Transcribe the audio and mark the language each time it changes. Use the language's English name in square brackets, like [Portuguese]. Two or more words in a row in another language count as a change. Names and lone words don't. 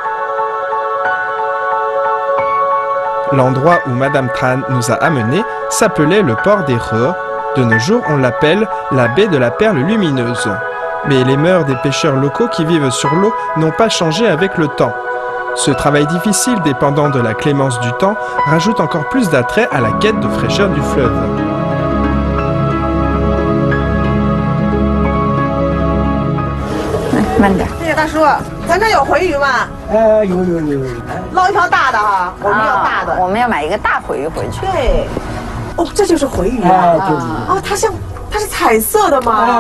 [French] L'endroit où Madame Tran nous a amenés s'appelait le port des Re. De nos jours, on l'appelle la baie de la Perle Lumineuse. Mais les mœurs des pêcheurs locaux qui vivent sur l'eau n'ont pas changé avec le temps. Ce travail difficile dépendant de la clémence du temps rajoute encore plus d'attrait à la quête de fraîcheur du fleuve. [Chinese] 慢点。谢谢大叔，咱这有回鱼吗？有。捞一条大的哈，我们要大的。我们要买一个大回鱼回去。对。哦，这就是回鱼啊！哦，它是彩色的吗？